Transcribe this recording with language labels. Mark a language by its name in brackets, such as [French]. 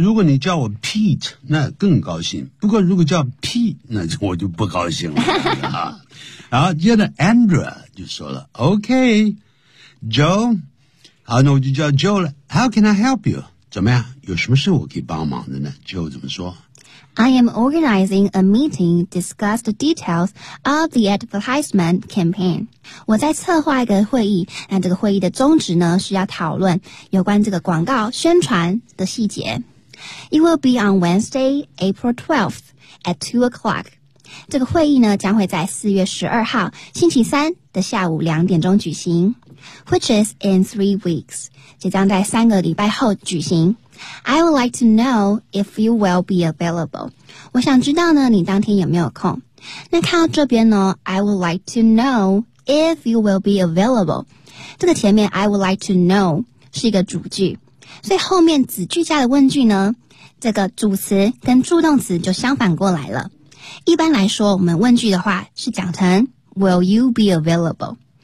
[Chinese] 如果你叫我 Pete, 那更高兴。不过如果叫 Pete, 那我就不高兴了。然后接着 Andrea 就说了 ,OK,Joe, 好那我就叫 Joe 了。 [English] How can I help you? [Chinese] 怎么样有什么事我可以帮忙的呢 ?Joe 怎么说 [English] ?I am organizing a meeting discuss the details of the advertisement campaign. [Chinese] 我在策划一个会议，那这个会议的宗旨呢是要讨论有关这个广告宣传的细节。 [English] It will be on Wednesday, April 12th at 2 o'clock. [Chinese] 这个会议呢将会在4月12号星期三的下午2点钟举行。 [English] Which is in 3 weeks. [Chinese] 这将在三个礼拜后举行。 [English] I would like to know if you will be available. [Chinese] 我想知道呢你当天有没有空。那看到这边呢 [English] I would like to knowIf you will be available. [Chinese] 这个前面 [English] I would like to know [Chinese] 是一个主句。所以后面子句加的问句呢这个主词跟助动词就相反过来了。一般来说我们问句的话是讲成 [English] will you be available.